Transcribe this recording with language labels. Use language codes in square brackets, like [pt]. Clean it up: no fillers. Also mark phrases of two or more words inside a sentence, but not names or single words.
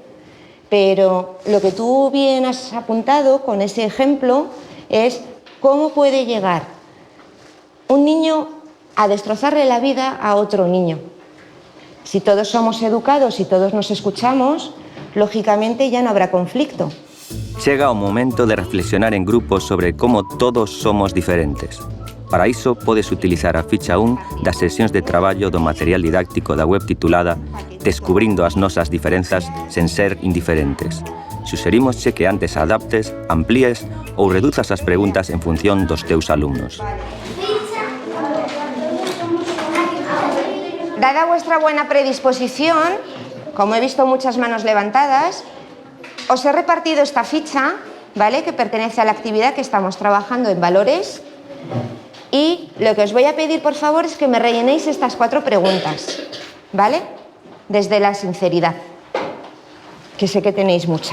[es] Pero lo que tú bien has apuntado con ese ejemplo es cómo puede llegar un niño a destrozarle la vida a otro niño. Si todos somos educados y todos nos escuchamos, lógicamente ya no habrá conflicto. [gl] Chega o momento de reflexionar en grupos sobre como todos somos diferentes. Para iso, podes utilizar a ficha 1 das sesións de traballo do material didáctico da web titulada Descubrindo as nosas diferenzas sen ser indiferentes. Suxerimosche que antes adaptes, amplíes ou reduzas as preguntas en función dos teus alumnos. [es] Dada vuestra buena predisposición, como he visto muchas manos levantadas, os he repartido esta ficha, ¿vale?, que pertenece a la actividad que estamos trabajando en valores, y lo que os voy a pedir, por favor, es que me rellenéis estas 4 preguntas, ¿vale?, desde la sinceridad, que sé que tenéis mucha.